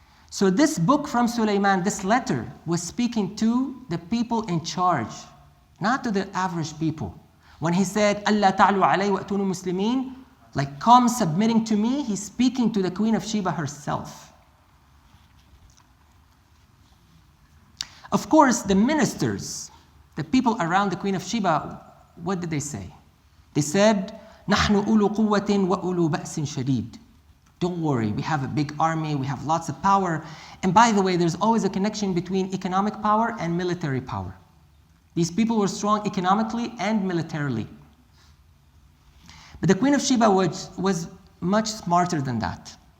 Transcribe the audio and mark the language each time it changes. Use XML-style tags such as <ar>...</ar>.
<en>So this book from Sulaiman, this letter, was speaking to the people in charge, not to the average people. When he said,</en> <ar>أَلَّا تَعْلُوا عَلَيْ وَأْتُونُوا مُسْلِمِينَ,</ar> <en>like come submitting to me, he's speaking to the Queen of Sheba herself. Of course, the ministers, the people around the Queen of Sheba, what did they say?</en> <ar>They said, نحن أولو قوة وأولو بأس شديد.</ar> <en>Don't worry, we have a big army, we have lots of power. And by the way, there's always a connection between economic power and military power. These people were strong economically and militarily. But the Queen of Sheba was much smarter than that.</en>